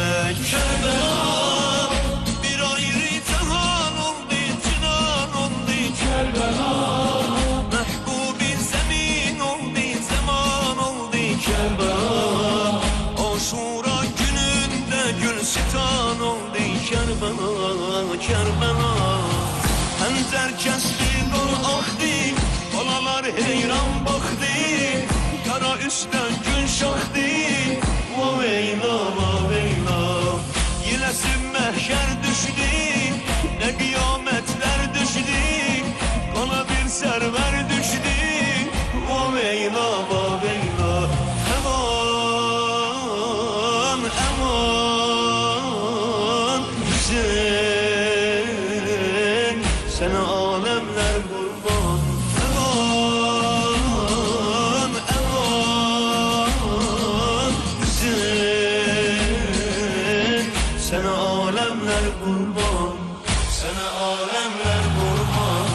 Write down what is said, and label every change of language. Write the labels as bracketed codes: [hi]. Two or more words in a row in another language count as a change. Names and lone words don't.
[tr] Kerbela bir ayrı cihan oldu, cinan oldu Kerbela. Mehbubi zemin oldu, zaman oldu Kerbela. Aşura gününde gülstan oldu Kerbela, Kerbela. [az] Hənzər kəsdi, qol axdı, balalar heyran baxdı. Qara üstdən gün şaxdı, vaveyla, vaveyla. Yiləsi məhşər düşdü, nə qiyamətlər düşdü. Qana bir sərvər düşdü, vaveyla, vaveyla. Əman, əman, Hüseyin, [tr] sana alemler kurban. Eman, eman, Hüseyin, sana alemler kurban. Sana alemler kurban.